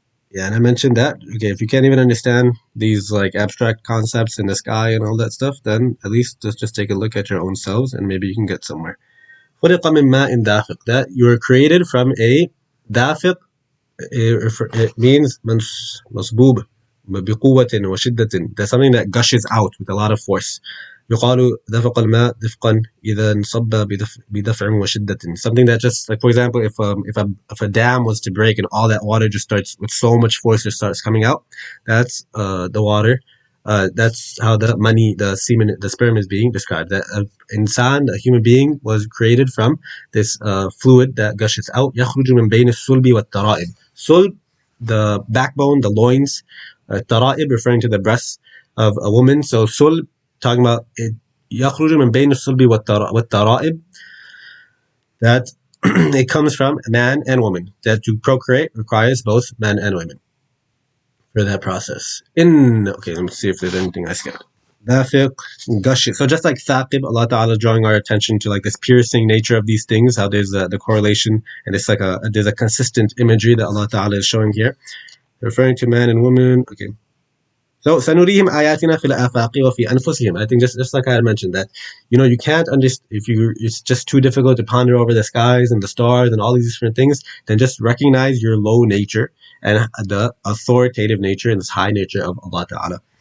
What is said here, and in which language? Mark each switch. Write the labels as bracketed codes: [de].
[en] Yeah, and I mentioned that. Okay, if you can't even understand these like abstract concepts in the sky and all that stuff, then at least just take a look at your own selves and maybe you can get somewhere. [ar] خُلِقَ مِن مَاءٍ دَافِقٍ. [en] That you were created from a dafiq. It means masboob [ar] بقوة وشدة. [en] That's something that gushes out with a lot of force. [ar] يقال دفق الماء دفقا إذا انصب بدفع وشدة. [en] Something that just, like, for example, if a dam was to break and all that water just starts with so much force just starts coming out, that's the water. That's how the semen, the sperm is being described. That insan, a human being, was created from this fluid that gushes out. [ar] يخرج من بين الصلب والترائب. [en] Sulb, the backbone, the loins. Tara'ib, referring to the breasts of a woman. So sulb, talking about it. [ar] يخرج من بين الصلب والترائب. [en] That it comes from man and woman. That to procreate requires both men and women for that process. Okay, let me see if there's anything I skipped. Dafiq, gush. So just like thaqib, Allah Ta'ala is drawing our attention to like this piercing nature of these things, how there's the correlation, and it's like there's a consistent imagery that Allah Ta'ala is showing here, referring to man and woman. Okay. So [ar] سنريهم آياتنا في الآفاق وفي أنفسهم. [en] I think just like I had mentioned that, you can't understand if it's just too difficult to ponder over the skies and the stars and all these different things. Then just recognize your low nature and the authoritative nature and this high nature of Allah Ta'ala.